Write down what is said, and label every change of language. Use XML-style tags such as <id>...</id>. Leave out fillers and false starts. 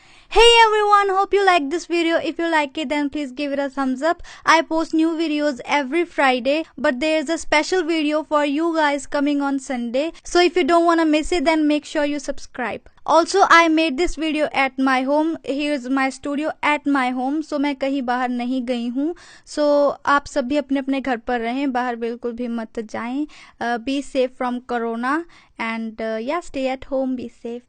<en>Hey everyone, hope you like this video. If you like it, then please give it a thumbs up. I post new videos every Friday, but there is a special video for you guys coming on Sunday. So if you don't want to miss it, then make sure you subscribe. Also, I made this video at my home. Here's my studio at my home.</en> <hi>So मैं कहीं बाहर नहीं गई हूँ. So आप सभी अपने अपने घर पर रहें, बाहर बिल्कुल भी मत जाएं.</hi> <en>Be safe from Corona and yeah, stay at home, be safe.</en>